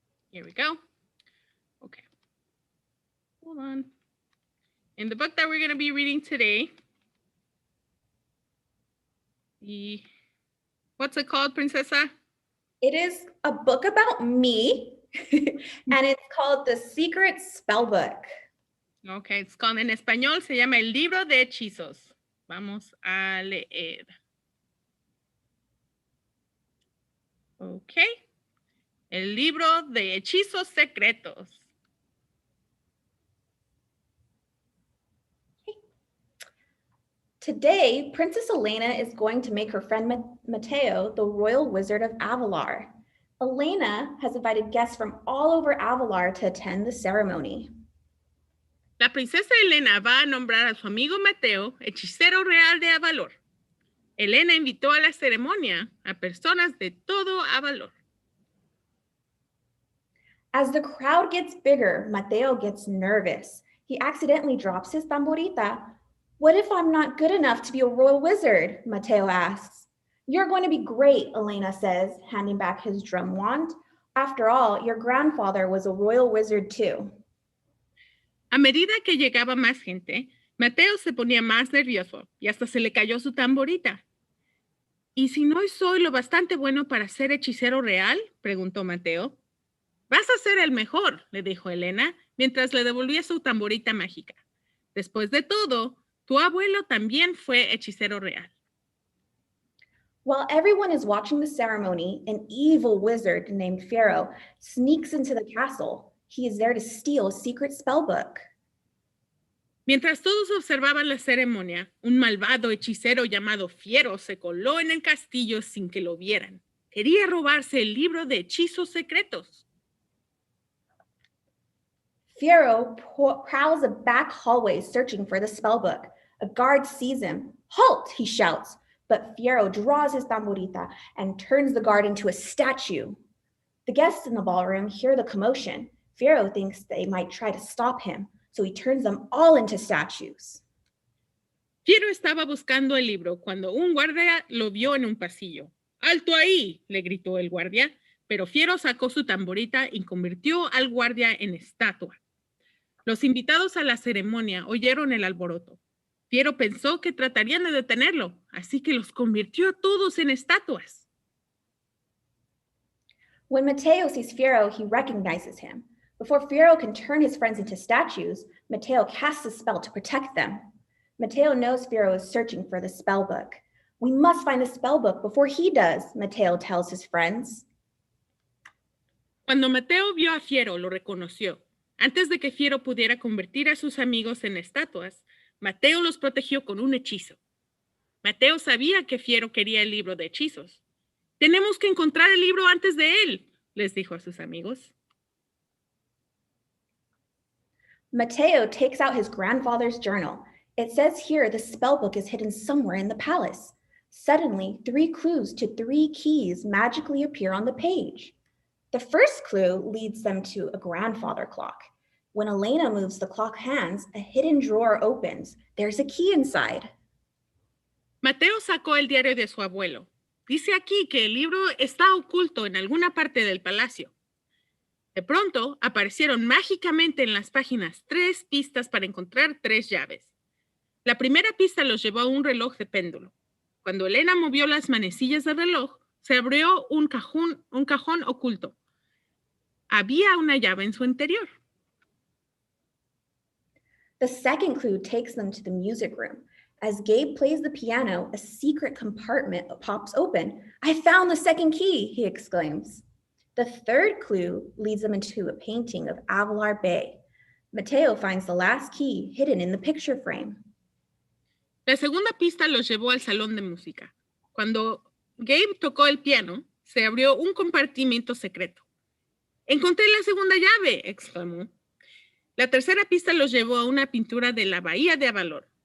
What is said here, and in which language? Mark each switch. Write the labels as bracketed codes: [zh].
[en] Here we go. Okay. Hold on. In the book that we're going to be reading today, what's it called, Princesa? It is a book about me, and it's called The Secret Spellbook. Okay, it's called, [es] en español se llama El Libro de Hechizos. Vamos a leer. Okay. El Libro de Hechizos Secretos. [en] Today, Princess Elena is going to make her friend Mateo the royal wizard of Avalor. Elena has invited guests from all over Avalor to attend the ceremony. [es] La princesa Elena va a nombrar a su amigo Mateo, hechicero real de Avalor. Elena invitó a la ceremonia a personas de todo Avalor. [en] As the crowd gets bigger, Mateo gets nervous. He accidentally drops his tamborita. What if I'm not good enough to be a royal wizard? Mateo asks. You're going to be great, Elena says, handing back his drum wand. After all, your grandfather was a royal wizard too. [es] A medida que llegaba más gente, Mateo se ponía más nervioso y hasta se le cayó su tamborita. ¿Y si no soy lo bastante bueno para ser hechicero real? Preguntó Mateo. Vas a ser el mejor, le dijo Elena, mientras le devolvía su tamborita mágica. Después de todo, tu abuelo también fue hechicero real. [en] While everyone is watching the ceremony, an evil wizard named Fiero sneaks into the castle. He is there to steal a secret spellbook. [es] Mientras todos observaban la ceremonia, un malvado hechicero llamado Fiero se coló en el castillo sin que lo vieran. Quería robarse el libro de hechizos secretos. [en] Fiero prowls a back hallway searching for the spellbook. A guard sees him. Halt, he shouts. But Fiero draws his tamborita and turns the guard into a statue. The guests in the ballroom hear the commotion. Fiero thinks they might try to stop him, so he turns them all into statues. [es] Fiero estaba buscando el libro cuando un guardia lo vio en un pasillo. ¡Alto ahí!, le gritó el guardia, pero Fiero sacó su tamborita y convirtió al guardia en estatua. Los invitados a la ceremonia oyeron el alboroto. Fiero pensó que tratarían de detenerlo, así que los convirtió a todos en estatuas. [en] When Mateo sees Fiero, he recognizes him. Before Fiero can turn his friends into statues, Mateo casts a spell to protect them. Mateo knows Fiero is searching for the spell book. We must find the spell book before he does, Mateo tells his friends. [es] Cuando Mateo vio a Fiero, lo reconoció. Antes de que Fiero pudiera convertir a sus amigos en estatuas, Mateo los protegió con un hechizo. Mateo sabía que Fiero quería el libro de hechizos. Tenemos que encontrar el libro antes de él, les dijo a sus amigos. [en] Mateo takes out his grandfather's journal. It says here the spell book is hidden somewhere in the palace. Suddenly, 3 clues to 3 keys magically appear on the page. The first clue leads them to a grandfather clock. When Elena moves the clock hands, a hidden drawer opens. There's a key inside. [es] Mateo sacó el diario de su abuelo. Dice aquí que el libro está oculto en alguna parte del palacio. De pronto, aparecieron mágicamente en las páginas 3 pistas para encontrar 3 llaves. La primera pista los llevó a un reloj de péndulo. Cuando Elena movió las manecillas del reloj, se abrió un cajón oculto. Había una llave en su interior. [en] The second clue takes them to the music room. As Gabe plays the piano, a secret compartment pops open. I found the second key, he exclaims. The third clue leads them into a painting of Avalor Bay. Mateo finds the last key hidden in the picture frame. [es] La segunda pista los llevó al salón de música. Cuando Gabe tocó el piano, se abrió un compartimento secreto. ¡Encontré la segunda llave!, exclamó. La tercera pista los llevó a una pintura de la bahía de Avalor.